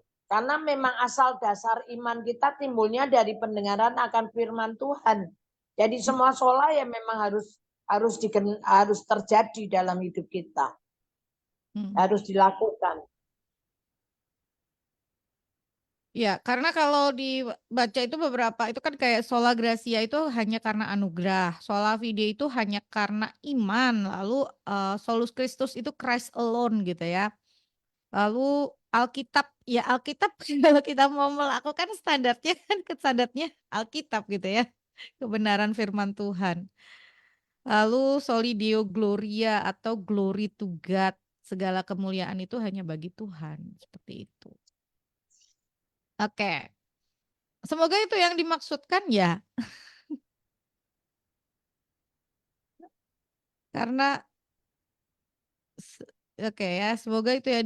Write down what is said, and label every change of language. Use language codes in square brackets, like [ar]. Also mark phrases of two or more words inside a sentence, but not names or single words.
[id] Karena memang asal dasar iman kita timbulnya dari pendengaran akan firman Tuhan. Jadi semua sola ya memang harus terjadi dalam hidup kita. Harus dilakukan. Ya, karena kalau dibaca itu beberapa itu kan kayak [la] sola gratia [id] itu hanya karena anugerah, [la] sola fide [id] itu hanya karena iman, lalu [la] solus Christus [id] itu [en] Christ alone [id] gitu ya. Lalu Alkitab, ya Alkitab kalau kita mau melakukan standarnya kan standarnya Alkitab gitu ya, kebenaran firman Tuhan. Lalu [la] soli Deo Gloria [id] atau [en] glory to God, [id] segala kemuliaan itu hanya bagi Tuhan, seperti itu. Oke. Semoga itu yang dimaksudkan ya. Karena oke ya, semoga itu yang